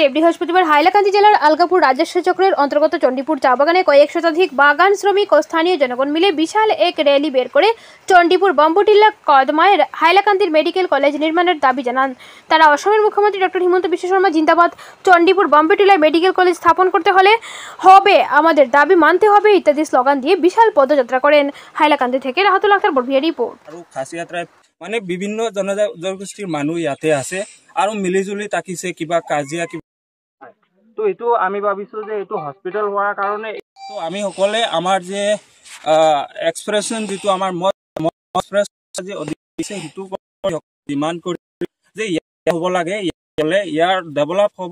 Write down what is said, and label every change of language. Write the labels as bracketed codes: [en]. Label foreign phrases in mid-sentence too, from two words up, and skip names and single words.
[bn] বৃহস্পতিবার হাইলাকান্দি জেলার আলগাপুর রাজস্ব চক্রের অন্তর্গত চণ্ডীপুর চা বাগানে কয়েক শতাধিক বাগান শ্রমিক ও স্থানীয় জনগণ মিলে বিশাল এক র্যালি বের করে চণ্ডীপুর বাম্বুটিলা কদমায় হাইলাকান্দির মেডিকেল কলেজ নির্মাণের দাবি জানান। তারা অসমের মুখ্যমন্ত্রী ডক্টর হিমন্ত বিশ্ব শর্মা জিন্দাবাদ, চণ্ডীপুর বাম্বুটিলায় মেডিকেল কলেজ স্থাপন করতে হবে আমাদের দাবি মানতে হবে ইত্যাদি স্লোগান দিয়ে বিশাল পদযাত্রা করেন। হাইলাকান্দি থেকে রাহাতুল আখতার বড়ভিয়া রিপোর্ট। [as] মানে বিভিন্ন জনগোষ্ঠীৰ মানুহ ইয়াতে আছে আৰু মিলিজুলি তাকিছে কিবা কাজিয়া তো এইটো আমি ভাবিছো যে এইটো হস্পিটেল হোৱাৰ কাৰণে তো আমি সকলে আমাৰ যে এক্সপ্ৰেছন যেটো আমাৰ সেইটো ডিমান্ড কৰি যে ইয়াত হ'ব লাগে, ইয়াৰ ডেভেলপ হ'ব।